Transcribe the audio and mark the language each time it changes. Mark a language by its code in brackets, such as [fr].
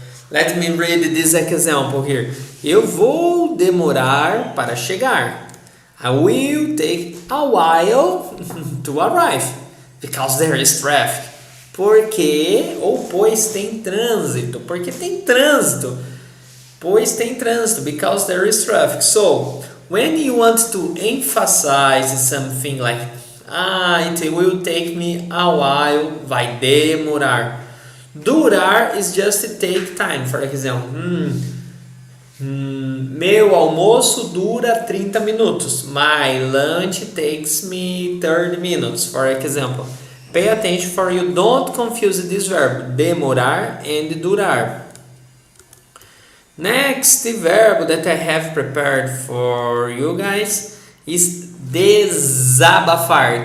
[en] Let me read this example here. [pt] Eu vou demorar para chegar. [en] I will take a while to arrive. Because there is traffic. [pt] Porque, ou pois tem trânsito. Porque tem trânsito. Pois tem trânsito. [en] Because there is traffic. So, when you want to emphasize something like it will take me a while, [pt] vai demorar. [en] Durar is just to take time. For example, [pt] meu almoço dura 30 minutos. [en] My lunch takes me 30 minutes. For example, pay attention for you don't confuse this verb, demorar and durar. Next verb that I have prepared for you guys is desabafar.